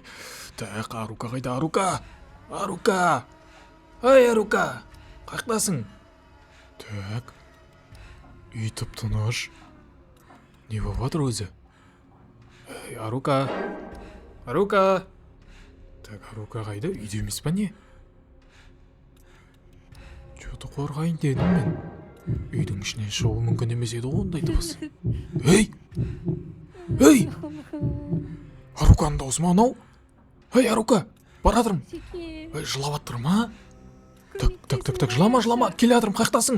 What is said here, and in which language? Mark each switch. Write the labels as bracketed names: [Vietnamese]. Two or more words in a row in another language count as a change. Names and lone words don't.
[Kazakh] Так, Арука қайда? Арука! Ай, Арука! Қайдасың? Так. Үй тып-тыныш. Не болып жатыр өзі? Арука! Так, Арука қайда? Үйде емес па не? Что-то қорғайын дедім мен. Үйдің ішінен шығу мүмкін емес еді ғой ондай дыбыс. Ей! Аруканың дауысы ма анау? Арука! Баратырмын. Жылап аттыр ма? Так, жылама, келе жатырмын, қайықтасың?